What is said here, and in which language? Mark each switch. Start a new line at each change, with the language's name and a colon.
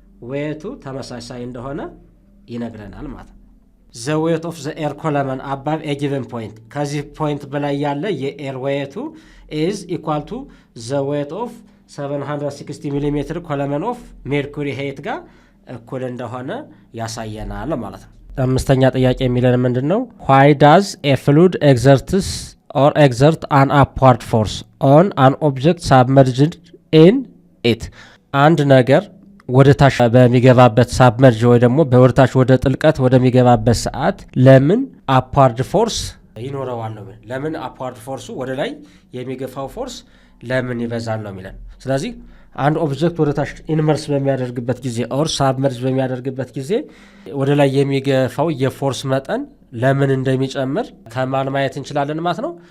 Amharic: ዌቱ ተመሳሳይ እንደሆነ ይነግረናል ማለት ነው።
English: the weight of the air column above a given point
Amharic: ከዚህ ፖይንት በላይ ያለ የኤር ዌቱ
English: is equal to the weight of 760
Amharic: ሚሊሜትር ኮለመን ኦፍ ሜርኩሪ ሄት ጋር እኩል እንደሆነ ያሳየናል ማለት ነው። አምስተኛ ጥያቄ የሚለን ምንድነው?
English: why does a fluid exert an upward force on an object submerged in it?
Amharic: አንድ ነገር ወደ ታች በሚገባበት ሳብመርጅ ወይ ደግሞ በወደታች ወደ ጥልቀት ወደሚገባበት ሰዓት ለምን አፕዋርድ ፎርስ ይኖረዋል ነው። ለምን አፕዋርድ ፎርሱ ወደ ላይ የሚገፋው ፎርስ ለምን ይበዛል ነው የሚለን። ስለዚህ አንድ ኦብጀክት ወደ ታች ኢንመርስ በሚያደርግበት ጊዜ ኦር ሳብመርጅ በሚያደርግበት ጊዜ ወደ ላይ የሚገፋው የፎርስ መጠን ለምን እንደሚጨምር ከማን ማየት እንችላለን ማለት ነው?